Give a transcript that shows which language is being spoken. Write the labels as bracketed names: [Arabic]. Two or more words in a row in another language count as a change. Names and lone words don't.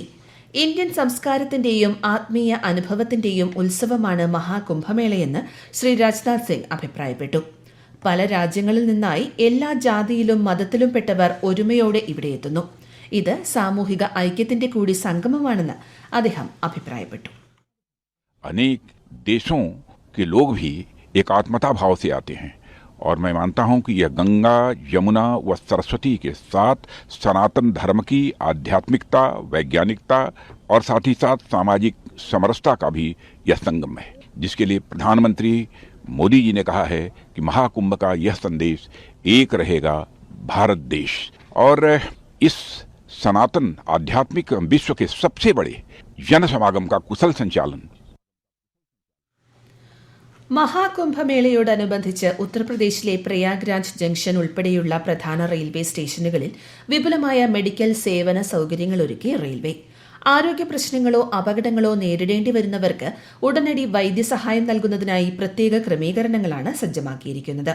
[Malayalam] ഇന്ത്യൻ സംസ്കാരത്തിന്റെയും ആത്മീയ അനുഭവത്തിന്റെയും ഉത്സവമാണ് മഹാകുംഭമേളയെന്ന് ശ്രീ രാജ്നാഥ് സിംഗ് അഭിപ്രായപ്പെട്ടു. പല രാജ്യങ്ങളിൽ നിന്നായി എല്ലാ ജാതിയിലും മതത്തിലും പെട്ടവർ ഒരുമയോടെ ഇവിടെയെത്തുന്നു. ഇത് സാമൂഹിക ഐക്യത്തിന്റെ കൂടി സംഗമമാണെന്ന് അദ്ദേഹം അഭിപ്രായപ്പെട്ടു. [Hindi] अनेक देशों के लोग भी एकात्मता भाव से आते हैं और मैं मानता हूं कि यह गंगा, यमुना व सरस्वती के साथ सनातन धर्म की आध्यात्मिकता, वैज्ञानिकता और साथ ही साथ सामाजिक समरसता का भी यह संगम है, जिसके लिए प्रधानमंत्री मोदी जी ने कहा है कि महाकुंभ का यह संदेश एक रहेगा भारत देश। और इस सनातन आध्यात्मिक विश्व के सबसे बड़े जन समागम का कुशल संचालन [Malayalam] മഹാകുംഭമേളയോടനുബന്ധിച്ച് ഉത്തർപ്രദേശിലെ പ്രയാഗ്രാജ് ജംഗ്ഷൻ ഉൾപ്പെടെയുള്ള പ്രധാന റെയിൽവേ സ്റ്റേഷനുകളിൽ വിപുലമായ മെഡിക്കൽ സേവന സൌകര്യങ്ങൾ ഒരുക്കി റെയിൽവേ. ആരോഗ്യ പ്രശ്നങ്ങളോ അപകടങ്ങളോ നേരിടേണ്ടി വരുന്നവർക്ക് ഉടനടി വൈദ്യസഹായം നൽകുന്നതിനായി പ്രത്യേക ക്രമീകരണങ്ങളാണ് സജ്ജമാക്കിയിരിക്കുന്നത്.